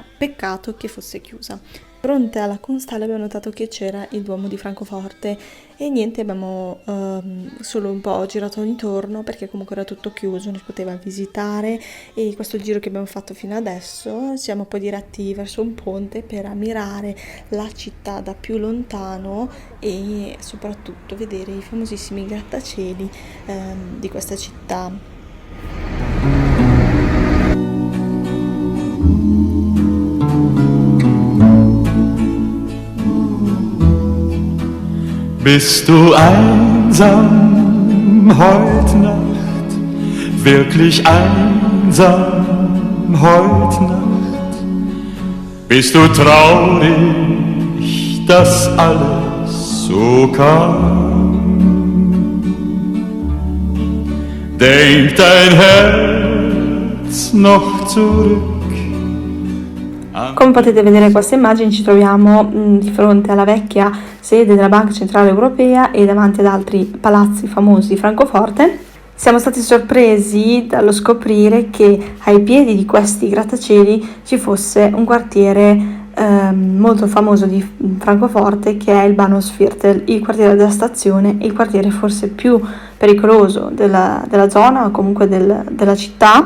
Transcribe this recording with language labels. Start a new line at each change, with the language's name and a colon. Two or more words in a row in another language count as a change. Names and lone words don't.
Italian: Peccato che fosse chiusa. Fronte alla Kunsthalle abbiamo notato che c'era il Duomo di Francoforte e niente, abbiamo solo un po' girato intorno perché comunque era tutto chiuso, non si poteva visitare, e questo giro che abbiamo fatto fino adesso siamo poi diretti verso un ponte per ammirare la città da più lontano e soprattutto vedere i famosissimi grattacieli di questa città.
German: Bist du einsam heut Nacht, wirklich einsam heut Nacht? Bist du traurig, dass alles so kam? Denkt dein Herz noch zurück?
Italian: Come potete vedere in queste immagini ci troviamo di fronte alla vecchia sede della Banca Centrale Europea e davanti ad altri palazzi famosi di Francoforte. Siamo stati sorpresi dallo scoprire che ai piedi di questi grattacieli ci fosse un quartiere molto famoso di Francoforte, che è il Bahnhofsviertel, il quartiere della stazione, il quartiere forse più pericoloso della zona o comunque della città.